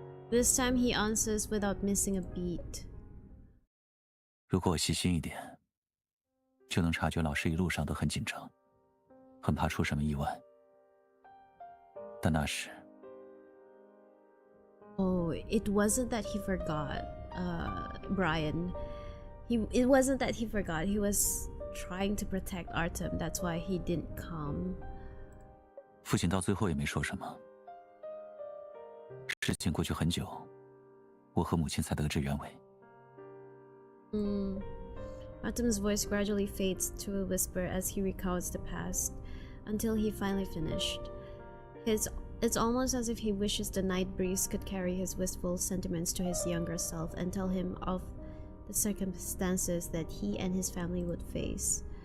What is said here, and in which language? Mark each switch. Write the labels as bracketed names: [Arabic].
[English] This time he answers without missing a beat. [Chinese] 如果我细心一点，就能察觉老师一路上都很紧张，很怕出什么意外。但那时， [English] Oh, it wasn't that he forgot, Brian. It wasn't that he forgot. He was trying to protect Artem. That's why he didn't come. [Chinese] 父亲到最后也没说什么。事情过去很久，我和母亲才得知原委。 [English] Artem's voice gradually fades to a whisper as he recounts the past, until he finally finished. It's almost as if he wishes the night breeze could carry his wistful sentiments to his younger self and tell him of the circumstances that he and his family would face.